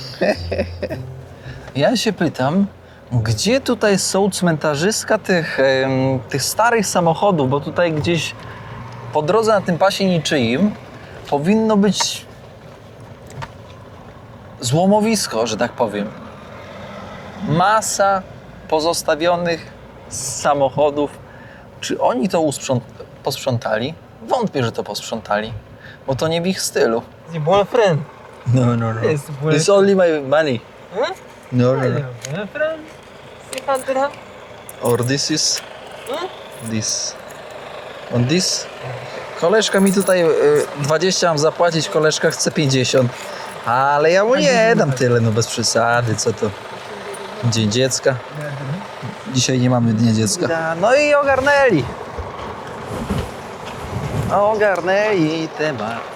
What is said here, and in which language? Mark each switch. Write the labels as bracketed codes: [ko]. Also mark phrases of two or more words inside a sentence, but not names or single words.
[pl] Ja się pytam, gdzie tutaj są cmentarzyska tych starych samochodów, bo tutaj gdzieś po drodze na tym pasie niczyim powinno być złomowisko, że tak powiem. Masa pozostawionych samochodów. Czy oni to posprzątali? Wątpię, że to posprzątali, bo to nie w ich stylu. [fr] C'est bon friend. [en] No. Yes, bon. It's only my money. [fr] Hein? [en] No. Bon friend. 50 dirhams. Or this is... This. On this. [pl] Koleżka mi tutaj 20 mam zapłacić, koleżka chce 50. Ale ja mu nie dam tyle, no bez przesady, co to? Dzień dziecka. Dzisiaj nie mamy Dnia Dziecka. No i ogarnęli. Ogarnęli temat.